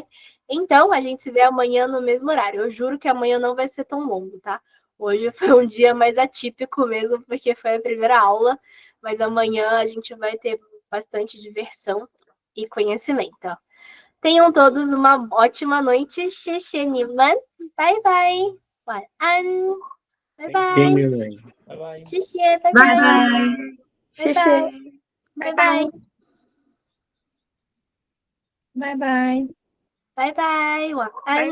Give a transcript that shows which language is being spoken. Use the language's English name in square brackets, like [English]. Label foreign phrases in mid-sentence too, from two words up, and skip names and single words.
[Portuguese] Então, a gente se vê amanhã no mesmo horário. Eu juro que amanhã não vai ser tão longo, tá? Hoje foi um dia mais atípico mesmo, porque foi a primeira aula. Mas amanhã a gente vai ter bastante diversão e conhecimento. Tenham todos uma ótima noite. [Chinese] 谢谢你们. [English] Bye bye. [Chinese] 晚安. [English] Bye bye. Bye bye. [Chinese] 谢谢. [English] Bye bye. [Chinese] 谢谢. [English] Bye bye. Bye bye. Bye bye. [Chinese] 晚安.